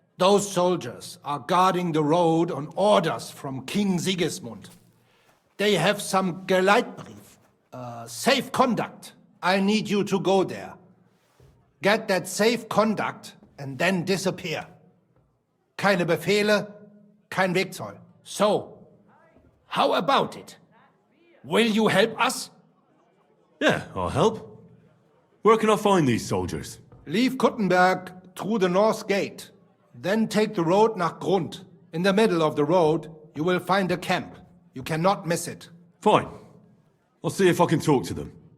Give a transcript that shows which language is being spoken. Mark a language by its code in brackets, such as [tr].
[en] Those soldiers are guarding the road on orders from King Sigismund. They have some Geleitbrief, safe conduct. I need you to go there. Get that safe conduct and then disappear. [de] Keine Befehle, kein Wegzoll. [en] So, how about it? Will you help us? Yeah, I'll help. Where can I find these soldiers? Leave Kuttenberg through the north gate. Then take the road [de] nach Grund. [en] In the middle of the road, you will find a camp. You cannot miss it. Fine. I'll see if I can talk to them.